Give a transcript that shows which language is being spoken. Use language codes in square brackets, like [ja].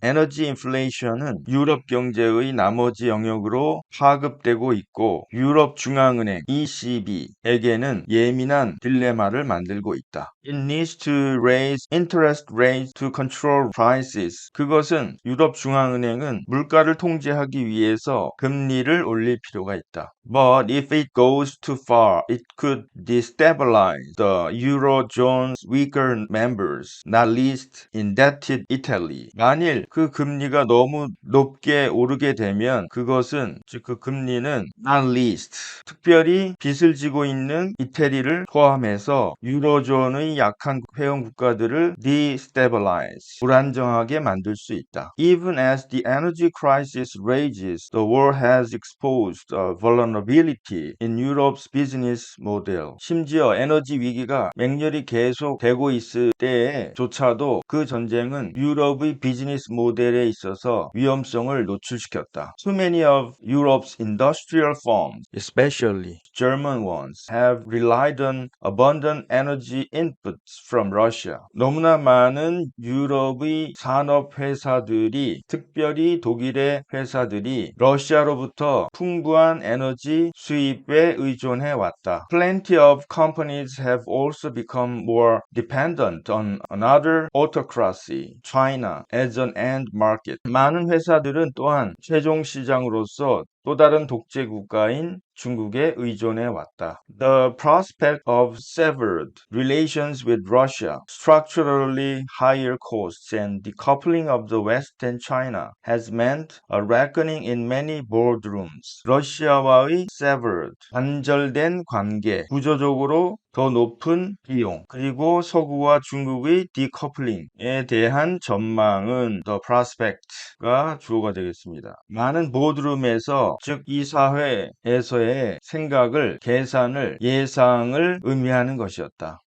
[ko] 에너지 인플레이션은 유럽 경제의 나머지 영역으로 파급되고 있고 유럽 중앙은행 ECB에게는 예민한 딜레마를 만들고 있다. [en] It needs to raise interest rates to control prices. [ko] 그것은 유럽 중앙은행은 물가를 통제하기 위해서 금리를 올릴 필요가 있다. [en] But if it goes too far, it could destabilize the Eurozone's weaker members, not least indebted Italy. [ko] 만일 그 금리가 너무 높게 오르게 되면 그것은 즉 그 금리는 [en] not least [ko] 특별히 빚을 지고 있는 이태리를 포함해서 유로존의 약한 회원 국가들을 destabilize 불안정하게 만들 수 있다. [en] Even as the energy crisis rages, the war has exposed a vulnerability in Europe's business model. [ko] 심지어 에너지 위기가 맹렬히 계속되고 있을 때에조차도 그 전쟁은 유럽의 비즈니스 모델에 있어서 위험성을 노출시켰다. [en] Too many of Europe's industrial firms, especially German ones, have relied on abundant energy inputs from Russia. [ko] 너무나 많은 유럽의 산업 회사들이 특별히 독일의 회사들이 러시아로부터 풍부한 에너지 수입에 의존해 왔다. [en] Plenty of companies have also become more dependent on another autocracy, China, as an end market. [ko] 많은 회사들은 또한 최종 시장으로서 또 다른 독재 국가인 중국에 의존해 왔다. [en] The prospect of severed relations with Russia, structurally higher costs and decoupling of the West and China has meant a reckoning in many boardrooms. [ko] 러시아와의 severed, 단절된 관계, 구조적으로 더 높은 비용, 그리고 서구와 중국의 decoupling 대한 전망은 [en] the prospect [ko] 가 주어가 되겠습니다. 많은 보드룸에서 즉 이사회에서의 생각을, 계산을, 예상을 의미하는 것이었다.